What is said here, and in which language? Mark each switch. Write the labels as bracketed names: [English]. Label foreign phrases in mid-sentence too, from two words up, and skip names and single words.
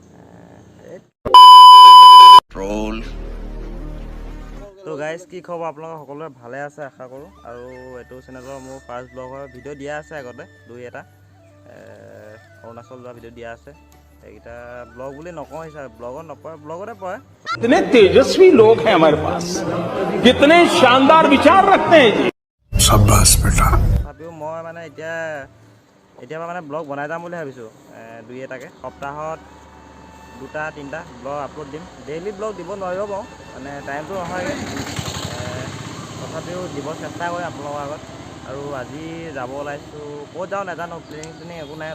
[Assamese] তো গাইজ, কি খবৰ? আপোনালোকে সকলোৱে ভালে আছে আশা কৰোঁ। আৰু এইটো চেনেলৰ মোৰ [English] first blogৰ [Assamese] ভিডিঅ' দিয়া আছে আগতে দুই-এটা অৰুণাচল যোৱা ভিডিঅ' দিয়া আছে। এইকেইটা ব্লগ বুলি নকওঁ, হিচাপে ব্লগত নপৰে, ব্লগতে পৰে। [Hindi] कितने तेजस्वी लोग हैं हमारे पास, कितने शानदार विचार रखते हैं जी। शाबाश बेटा। [Assamese] তথাপিও মই মানে এতিয়া মানে ব্লগ বনাই যাম বুলি ভাবিছোঁ। দুই-এটাকৈ সপ্তাহত 2-3টা ব্লগ আপলোড দিম। [English] daily blog [Assamese] দিব নোৱাৰিব বাৰু, মানে টাইমটো নহয়গৈ। তথাপিও দিব চেষ্টা কৰিম আপোনালোকৰ আগত। আৰু আজি যাব ওলাইছোঁ, ক'ত যাওঁ নাজানো, প্লেনিং একো নাই।